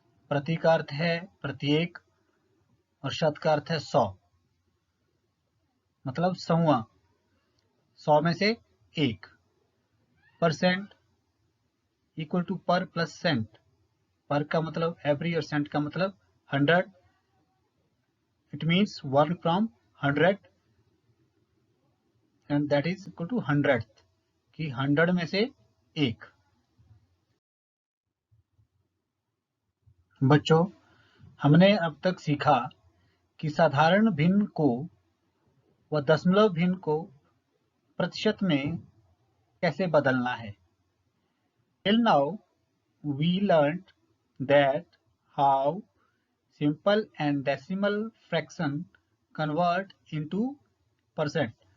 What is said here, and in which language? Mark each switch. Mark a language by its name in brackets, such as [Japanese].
[Hindi] प्रति का अर्थ है प्रत्येक और शत का अर्थ है 100, मतलब सौवा, 100 में से एक। परसेंट इक्वल टू पर प्लस सेंट। पर का मतलब एवरी और सेंट का मतलब 100। [English] It means 1 from 100 and that is equal to 100th, [Hindi] कि 100 में से एक। बच्चों, हमने अब तक सीखा कि साधारण भिन्न को व दशमलव भिन्न को प्रतिशत में कैसे बदलना है। [English] Till now we learned that how simple and decimal fraction convert into percent।